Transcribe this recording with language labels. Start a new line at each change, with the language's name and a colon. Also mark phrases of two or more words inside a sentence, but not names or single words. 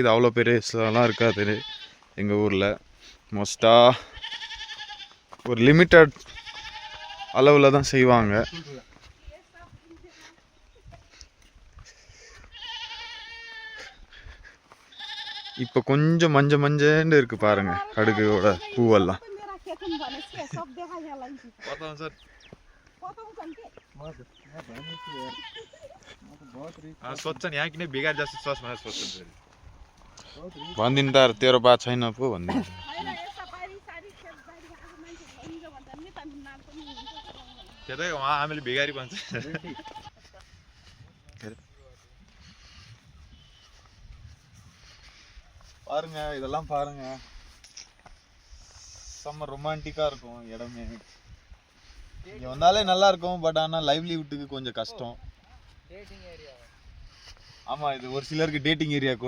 Tamil: இது அவ்வளோ பெருசெல்லாம் இருக்காது எங்கள் ஊரில். மோஸ்ட்டாக ஒரு லிமிட்டட் அளவில் தான் செய்வாங்க. இப்போ கொஞ்சம் மஞ்சன்னு இருக்குது பாருங்கள், கடுகுவோட பூவெல்லாம்.
Nepali: भनिदिनु त तेरो बात छैन पो भनिदिनु. हामीले भिगारी भन्छ.
Tamil: பாருங்க, இதெல்லாம் பாருங்க, செம்ம ரொமான்டிக்காக இருக்கும் இடமே. இங்கே வந்தாலே நல்லா இருக்கும். பட் ஆனால் லைவ்லிஹுட்டுக்கு கொஞ்சம் கஷ்டம். ஆமாம், இது ஒரு சிலருக்கு
English: dating area
Tamil: கூட.